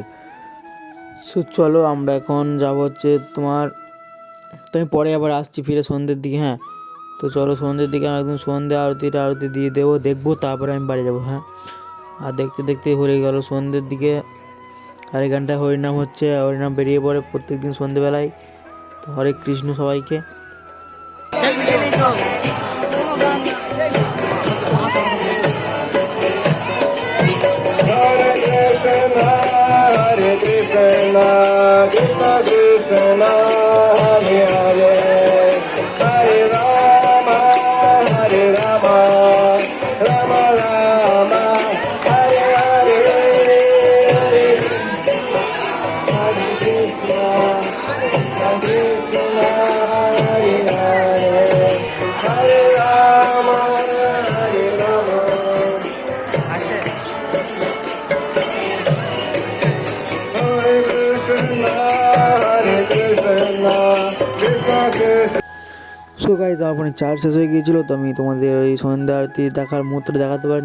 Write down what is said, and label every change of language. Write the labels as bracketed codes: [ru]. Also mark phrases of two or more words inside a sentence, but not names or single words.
[bn] সো চলো আমরা এখন যাবো হচ্ছে তোমার, তো আমি পরে আবার আসছি ফিরে সন্ধ্যের দিকে। হ্যাঁ, তো চলো সন্ধ্যের দিকে আমি একদম সন্ধ্যে আরতি দিয়ে দেখবো, তারপরে আমি বাড়ি যাবো। হ্যাঁ, আর দেখতে দেখতে হয়ে গেল সন্ধ্যের দিকে। আর এখানটায় হরিনাম হচ্ছে, হরিনাম বেরিয়ে পড়ে প্রত্যেকদিন সন্ধ্যেবেলায়। তো হরে কৃষ্ণ সবাইকে। [sa] Hare Krishna, Krishna Krishna, Hare Hare, Hare Rama, Hare Rama, Rama Rama, Hare Hare, Hare Krishna, Krishna Krishna, Hare Hare, Hare Rama, Hare Rama. [en] so guys [bn] আমার ফোনে চার্জ শেষ হয়ে গিয়েছিলো, তো আমি তোমাদের ওই সন্ধ্যা আরতি দেখার মুহূর্তটা দেখাতে পারিনি।